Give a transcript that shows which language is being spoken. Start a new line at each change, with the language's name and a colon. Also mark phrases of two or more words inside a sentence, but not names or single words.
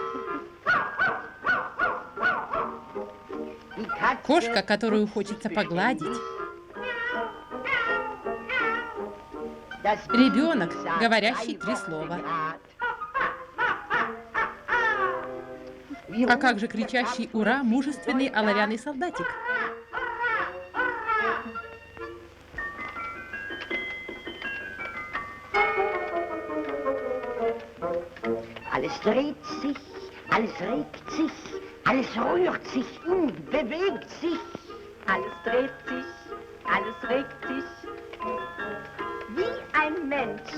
Russian: Кошка, которую хочется погладить. Ребенок, говорящий 3 слова. А как же кричащий «Ура!» мужественный оловянный солдатик?
German: Alles dreht sich, alles regt sich, alles rührt sich und bewegt sich. Alles dreht sich, alles regt sich, wie ein Mensch.